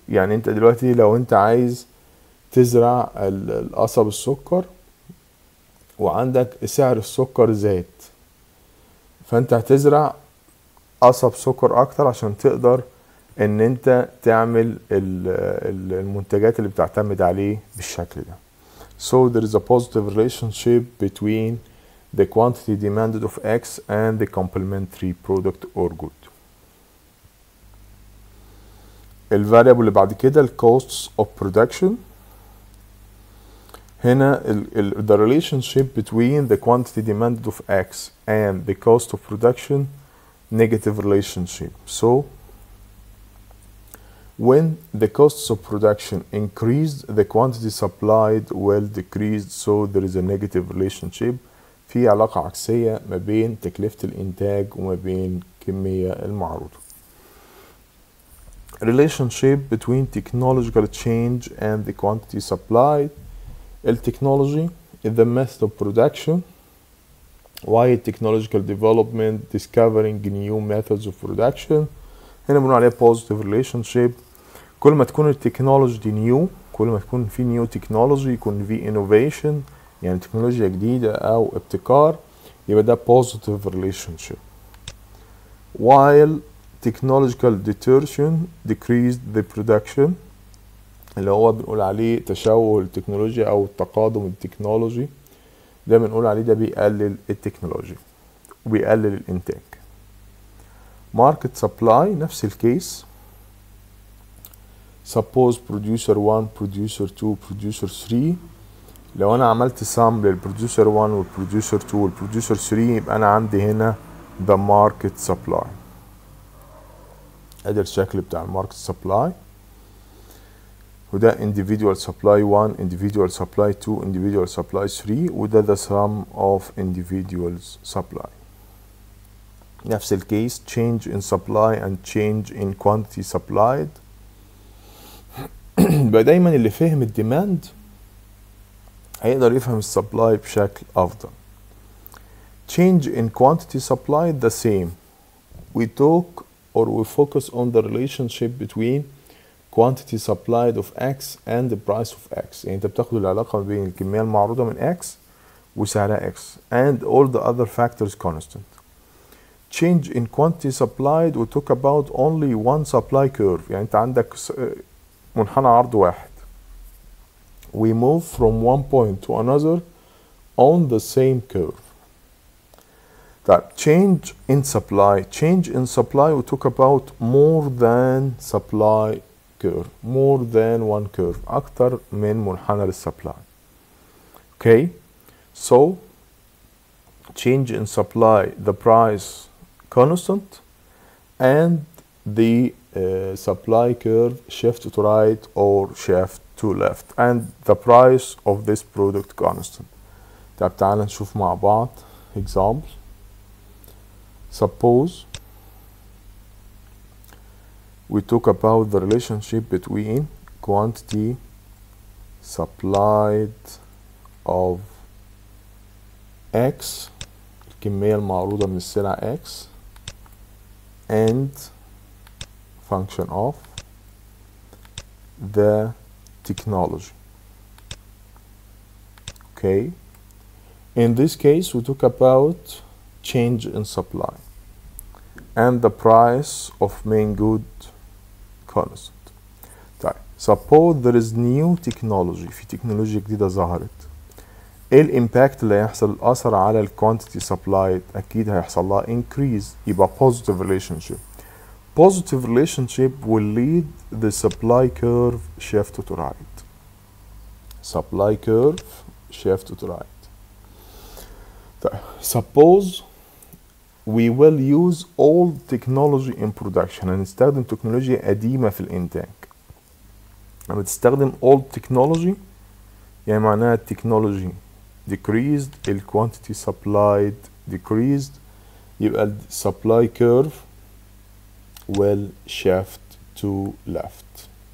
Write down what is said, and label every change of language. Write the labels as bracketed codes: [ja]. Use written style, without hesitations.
[ar] يعني انت دلوقتي لو انت عايز تزرع القصب السكر وعندك سعر السكر زاد، فانت هتزرع قصب سكر اكتر عشان تقدر ان انت تعمل المنتجات اللي بتعتمد عليه بالشكل ده. [en] So there is a positive relationship between the quantity demanded of X and the complementary product or good. [ar] الفاريبل اللي بعد كده ال [en] costs of production. هنا the relationship between the quantity demanded of X and the cost of production negative relationship. So when the costs of production increased, the quantity supplied will decrease, so there is a negative relationship. [ar] في علاقة عكسية ما بين تكلفة الإنتاج وما بين الكمية المعروضة. [en] Relationship between technological change and the quantity supplied. Technology is the method of production, while technological development discovering new methods of production. [ar] هنا بنقول عليها [en] positive relationship. [ar] كل ما تكون التكنولوجي دي نيو، كل ما تكون في نيو تكنولوجي، يكون في innovation يعني تكنولوجيا جديدة أو ابتكار، يبقى ده positive relationship. [en] While technological deterioration decreased the production، [ar] اللي هو بنقول عليه تشوه التكنولوجيا أو التقادم التكنولوجي، ده بنقول عليه ده بيقلل التكنولوجي وبيقلل الإنتاج. [en] Market supply [ar] نفس الكيس. [en] Suppose producer 1 producer 2 producer 3. [ar] لو انا عملت sum للبروديوسر 1 والبروديوسر 2 والبروديوسر 3 يبقى انا عندي هنا [en] the market supply. [ar] ادي الشكل بتاع الماركت سبلاي، وده [en] individual supply 1 individual supply 2 individual supply 3، وده the sum of individuals supply. [ar] نفس الكيس [en] change in supply and change in quantity supplied. [ar] يبقى دايما اللي فهم الديماند هيقدر يفهم السبلاي بشكل أفضل. [en] Change in quantity supplied the same. We talk or we focus on the relationship between quantity supplied of X and the price of X. [ar] يعني أنت بتاخد العلاقة بين الكمية المعروضة من X وسعرها X [en] and all the other factors constant. Change in quantity supplied we talk about only one supply curve. [ar] يعني أنت عندك منحنى عرض واحد. [en] We move from one point to another on the same curve. طيب change in supply. Change in supply we talk about more than supply curve. More than one curve. [ar] أكتر من منحنى للسبلاي. [en] Okay. So change in supply, the price constant and the supply curve shift to right or shift to left and the price of this product constant. [ar] طب تعالى نشوف مع بعض example. [en] Suppose we talk about the relationship between quantity supplied of X, [ar] الكمية المعروضة من السلع X, [en] and function of the technology. Okay, in this case we talk about change in supply and the price of main good constant. طيب suppose there is new technology، [ar] في تكنولوجيا جديدة ظهرت. ايه الامباكت اللي هيحصل، الاثر على الكوانتيتي سبلايد؟ اكيد هيحصل لها increase، يبقى [en] positive relationship. Positive relationship will lead the supply curve shift to right. Supply curve shift to right. طيب suppose we will use old technology in production. [ar] هنستخدم تكنولوجيا قديمة في الإنتاج. [en] لما تستخدم old technology [ar] يعني معناها التكنولوجي [en] decreased، ال quantity supplied decreased، يبقى ال supply curve will shift to left.